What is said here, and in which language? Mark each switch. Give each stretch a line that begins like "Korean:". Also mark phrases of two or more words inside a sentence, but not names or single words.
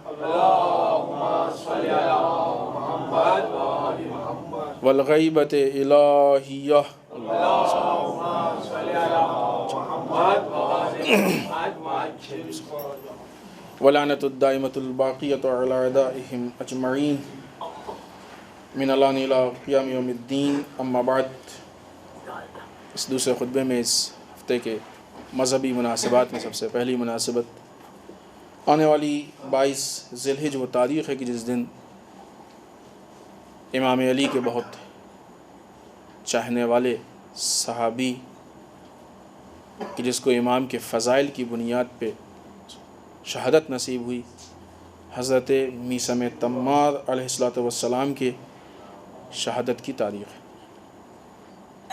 Arabic: والغیبۃ الہیہ ولعنۃ الدائمۃ الباقیۃ علی اعدائہم اجمعین من الان الی قیام یوم الدین۔ اما بعد،
Urdu: اس دوسرے خطبے میں اس ہفتے کے مذہبی مناسبات میں سب سے پہلی مناسبت آنے والی 22 ذی الحجہ وہ تاریخ ہے کہ جس دن امام علی کے بہت چاہنے والے صحابی کہ جس کو امام کے فضائل کی بنیاد پہ شہادت نصیب ہوئی، حضرت میثم تمار
Arabic: علیہ الصلوۃ والسلام
Urdu: کے شہادت کی تاریخ ہے۔